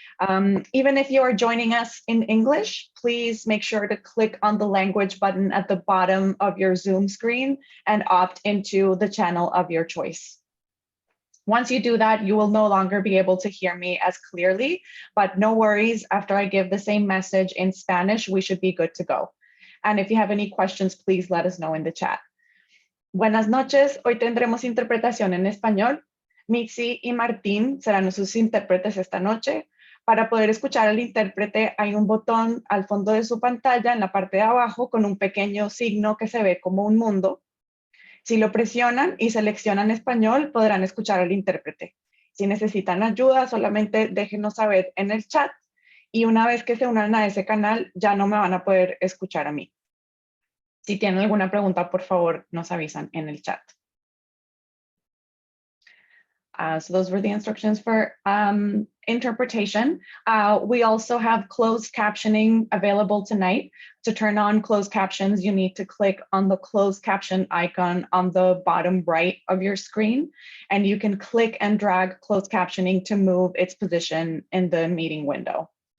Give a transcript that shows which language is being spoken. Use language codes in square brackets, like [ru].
[en] Even if you are joining us in English, please make sure to click on the language button at the bottom of your Zoom screen and opt into the channel of your choice. Once you do that, you will no longer be able to hear me as clearly, but no worries, after I give the same message in Spanish, we should be good to go. And if you have any questions, please let us know in the chat. [es] Buenas noches, hoy tendremos interpretación en español. Mitzi y Martín serán sus intérpretes esta noche. Para poder escuchar al intérprete hay un botón al fondo de su pantalla en la parte de abajo con un pequeño signo que se ve como un mundo. Si lo presionan y seleccionan español, podrán escuchar al intérprete. Si necesitan ayuda, solamente déjenos saber en el chat y una vez que se unan a ese canal, ya no me van a poder escuchar a mí. Si tienen alguna pregunta, por favor, nos avisan en el chat. [en] So those were the instructions for interpretation. We also have closed captioning available tonight. To turn on closed captions, you need to click on the closed caption icon on the bottom right of your screen, and you can click and drag closed captioning to move its position in the meeting window.